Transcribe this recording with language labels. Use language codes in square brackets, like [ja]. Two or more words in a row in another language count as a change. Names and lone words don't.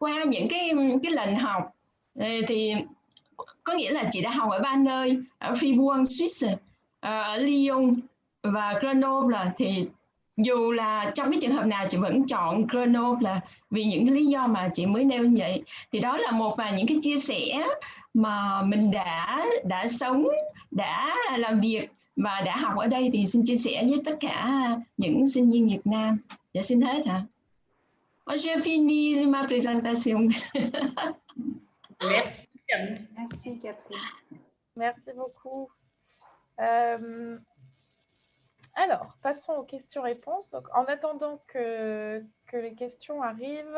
[vi] Thì qua những cái lần học thì có nghĩa là chị đã học ở 3 nơi, ở Fribourg, Suisse, ở Lyon và Grenoble, thì dù là trong cái trường hợp nào chị vẫn chọn Grenoble là vì những cái lý do mà chị mới nêu như vậy. Thì đó là một vài những cái chia sẻ mà mình đã sống, đã làm việc và đã học ở đây, thì xin chia sẻ với tất cả những sinh viên Việt Nam. Dạ xin hết hả? [fr] J'ai fini ma présentation. Merci. Merci Catherine. Merci beaucoup. Alors, passons aux questions-réponses. Donc, en attendant que les questions arrivent...